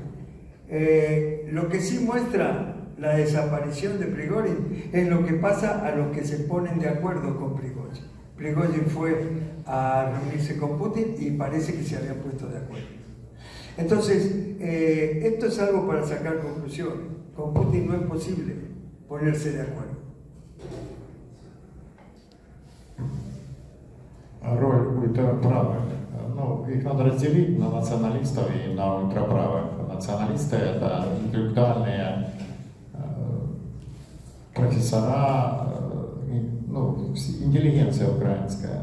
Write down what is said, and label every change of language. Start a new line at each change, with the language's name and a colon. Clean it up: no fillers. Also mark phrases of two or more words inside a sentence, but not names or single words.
Spanish: Lo que sí muestra la desaparición de Prigozhin es lo que pasa a los que se ponen de acuerdo con Prigozhin. Prigozhin fue a reunirse con Putin y parece que se habían puesto de acuerdo. Entonces, esto es algo para sacar conclusiones. Con Putin no es posible ponerse de acuerdo.
Russian: Роль ультраправых. Ну, их надо разделить на националистов и на ультраправых. Националисты — это интеллектуальные профессора, ну, интеллигенция украинская.